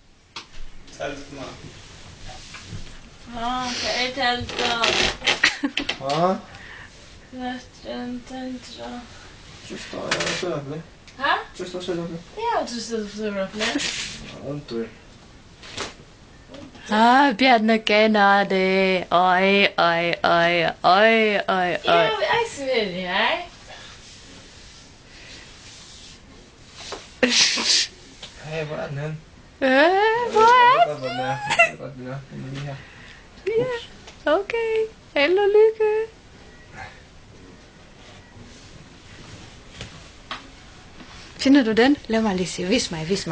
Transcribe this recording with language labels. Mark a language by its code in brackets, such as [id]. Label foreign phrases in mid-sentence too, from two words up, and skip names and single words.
[da] Kan jeg tale så? Ja, Mesteren, tantra. så står jeg og søger det. Hæ? Så står jeg og søger det. Ja, du sidder for søger det. Ja, du. Bjarne kender det. Oj, oj, oj, oj, oj, Ja, oj. jeg ser det, hej. Hey, hvor er den hen? Hvor er Jeg ved godt, hvor den er. Jeg ved godt, den er. Den er lige her. Ja, okay. Held og lykke. Finder du den? Lad mig lige se. Vis mig.